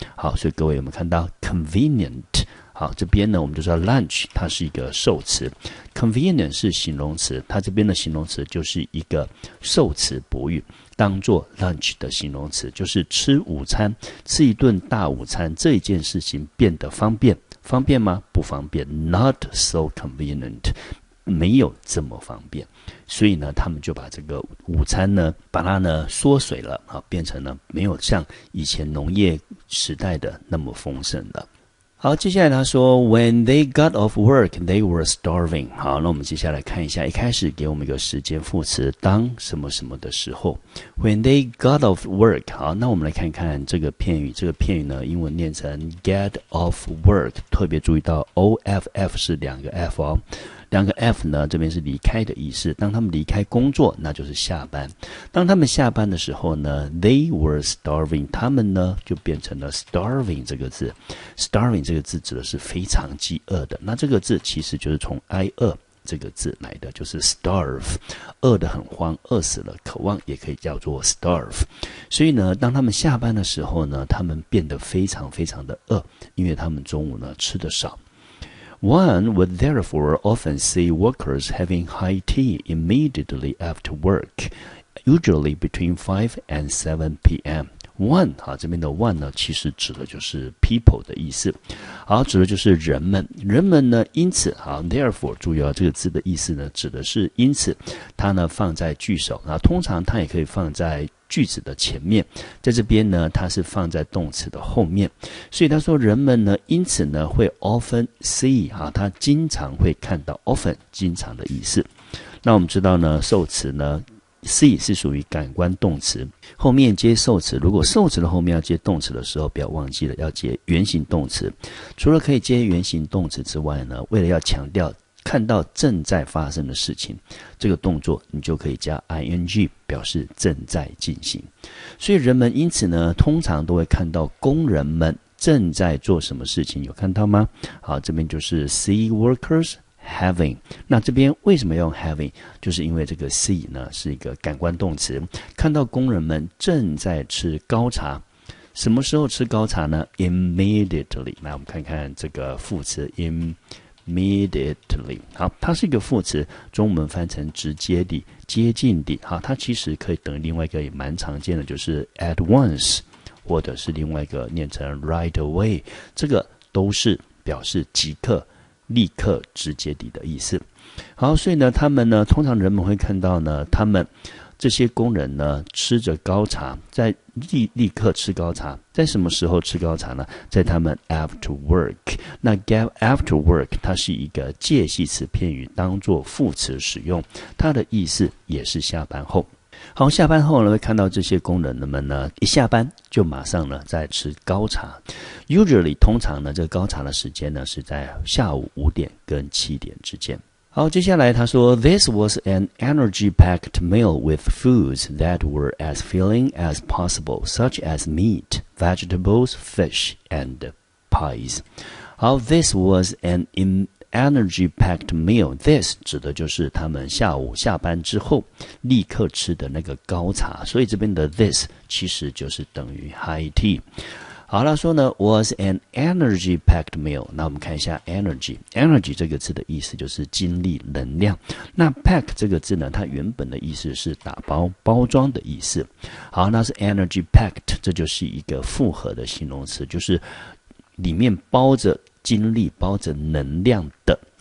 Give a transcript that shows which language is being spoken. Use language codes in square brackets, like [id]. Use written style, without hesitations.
[zh] 好，所以各位有没有看到 convenient？ 好，这边呢我们就知道 lunch 它是一个受词， convenient 是形容词，它这边的形容词就是一个受词补语，当做 lunch 的形容词，就是吃午餐，吃一顿大午餐这一件事情变得方便，方便吗？不方便 ， [en] not so convenient， [zh] 没有这么方便。所以呢，他们就把这个午餐呢，把它呢缩水了，变成了没有像以前农业时代的那么丰盛了。好，接下来他说 [en] When they got off work, they were starving. [zh] 好，那我们接下来看一下，一开始给我们一个时间副词，当什么什么的时候。 [en] When they got off work. [zh] 好，那我们来看看这个片语。这个片语呢，英文念成 get off work， 特别注意到 OFF 是两个 F 哦。两个 F 呢，这边是离开的意思。当他们离开工作，那就是下班。当他们下班的时候呢 ， [en] they were starving， [zh] 他们呢就变成了 starving 这个字。 starving 这个字指的是非常饥饿的。那这个字其实就是从挨饿这个字来的，就是 starve， 饿得很慌，饿死了，渴望也可以叫做 starve。所以呢，当他们下班的时候呢，他们变得非常非常的饿，因为他们中午呢吃得少。 [en] One would therefore often see workers having high tea immediately after work, usually between 5 and 7 p.m. [zh] One 这边的 one 呢，其实指的就是 people 的意思。好，指的就是人们。人们呢，因此therefore 注意这个字的意思呢，指的是因此，它呢放在句首，通常它也可以放在句子的前面，在这边呢，它是放在动词的后面，所以他说人们呢，因此呢会 [en] often see [zh] 他经常会看到 often 经常的意思。那我们知道呢，受词呢 see 是属于感官动词，后面接受词，如果受词的后面要接动词的时候，不要忘记了要接原形动词。除了可以接原形动词之外呢，为了要强调看到正在发生的事情，这个动作你就可以加 ing 表示正在进行。所以人们因此呢，通常都会看到工人们正在做什么事情，有看到吗？好，这边就是 [en] see workers having。 [zh] 那这边为什么要用 having？ 就是因为这个 see 呢是一个感官动词，看到工人们正在吃高茶。什么时候吃高茶呢？Immediately。那我们看看这个副词 immediately， 好，它是一个副词，中文翻成直接地、接近地。好，它其实可以等于另外一个也蛮常见的，就是 [en] at once， [zh] 或者是另外一个念成 [en] right away， [zh] 这个都是表示即刻、立刻、直接地的意思。好，所以呢，他们呢，通常人们会看到呢，他们这些工人呢吃着高茶，在立刻吃高茶，在什么时候吃高茶呢？在他们 [en] after work。 [zh] 那 after work 它是一个介系词片语，当作副词使用，它的意思也是下班后。好，下班后呢，会看到这些工人们呢，一下班就马上呢在吃高茶。 Usually 通常呢，这个高茶的时间呢是在下午5点跟7点之间。好，接下来他说 [en] This was an energy-packed meal with foods that were as filling as possible, such as meat, vegetables, fish, and pies. 好， This was an energy-packed meal. [zh] This 指的就是他们下午下班之后立刻吃的那个高茶，所以这边的 this 其实就是等于 high tea。好了，说呢 [en] was an energy-packed meal。 [zh] 那我们看一下 energy 这个字的意思就是精力、能量。那 pack 这个字呢，它原本的意思是打包、包装的意思。好，那是 energy-packed， 这就是一个复合的形容词，就是里面包着精力、包着能量的。